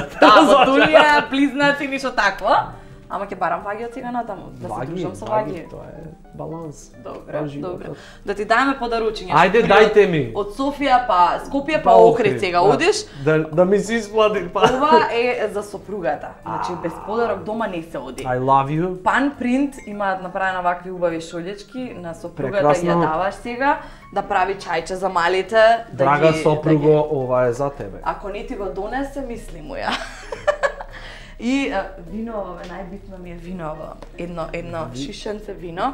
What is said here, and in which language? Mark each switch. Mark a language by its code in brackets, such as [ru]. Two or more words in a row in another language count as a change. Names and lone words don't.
[mk] Да, водолија, близнаци, ништо такво. Ама ќе барам ваги од сега натаму, да се дружам со ваги. Тоа е баланс. Добре, на животот. добре. Да ти даеме подаручиња. Ајде, дајте ми. Од Софија па Скопје па Охрид сега одиш. Да ми се исплати па. Ова е за сопругата. Значи без подарок дома не се оди. [en] I love you. [mk] Пан Принт имаат направена вакви убави шолјачки на сопругата Прекрасно. ја даваш сега да прави чајче за малите, Драга да сопруго, ова е за тебе. Ако не ти го донесе, мисли му ја. И виново, најбитно ми е виново. Едно шишенце вино